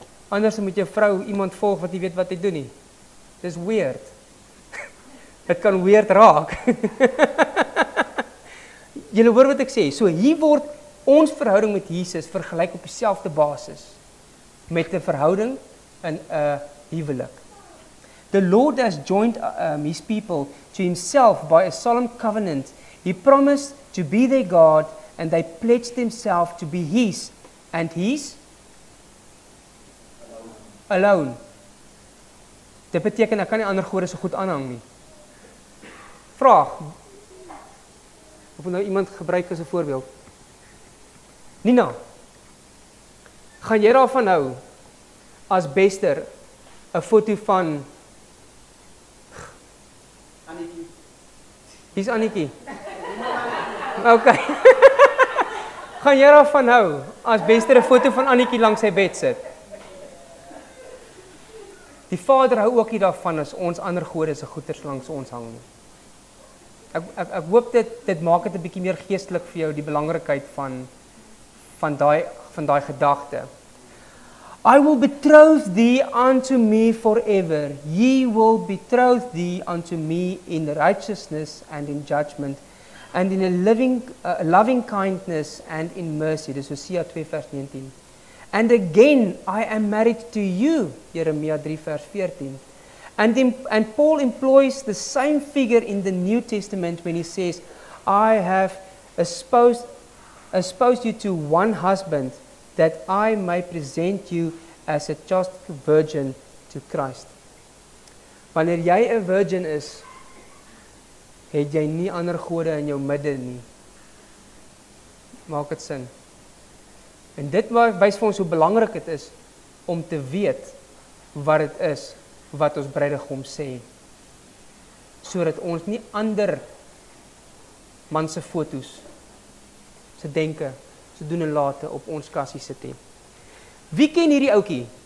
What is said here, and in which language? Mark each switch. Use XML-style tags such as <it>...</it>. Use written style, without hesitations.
<af>Anders moet jou vrou iemand volg wat nie weet wat hy doen nie. Dis weird. Dit kan weird raak. Julle hoor wat ek sê. So hier word ons verhouding met Jesus vergelyk op dieselfde basis met 'n verhouding in 'n huwelik.</af> <en>The Lord has joined his people to himself by a solemn covenant. He promised to be their God and they pledged themselves to be his and his alone.</en> <af>Dit beteken ek kan nie ander gode so goed aanhang nie. Vraag. Of nou iemand gebruik as 'n voorbeeld. Nina, gaan jy daarvan hou as Bester 'n foto van Annetjie? Hier's Annetjie. Okay. Gaan jy daarvan hou as Bester 'n foto van Annetjie langs sy bed sit? Die Vader hou ook nie daarvan as ons ander gode se goeders langs ons hang nie. Ek hoop dit maak dit 'n bietjie meer geestelik vir jou, die belangrikheid van daai gedagte.</af> <en>I will betroth thee unto me forever. Ye will betroth thee unto me in righteousness and in judgment and in a loving kindness and in mercy.</en> <af>Dis Hosea 2 vers 19.</af> <en>And again I am married to you,</en> <af>Jeremia 3 vers 14.</af> <en>And Paul employs the same figure in the New Testament when he says, I have espoused you to one husband, that I may present you as a chaste virgin to Christ.</en> <af>Wanneer jy 'n virgin is, het jy nie ander gode in jou midde nie. Maak dit sin? En dit wys vir ons hoe belangrik dit is om te weet wat dit is wat ons bruidegom sê, sodat ons nie ander man se fotos, se denke, se doen en late op ons kassie sit nie. Wie ken hierdie ouetjie?</af>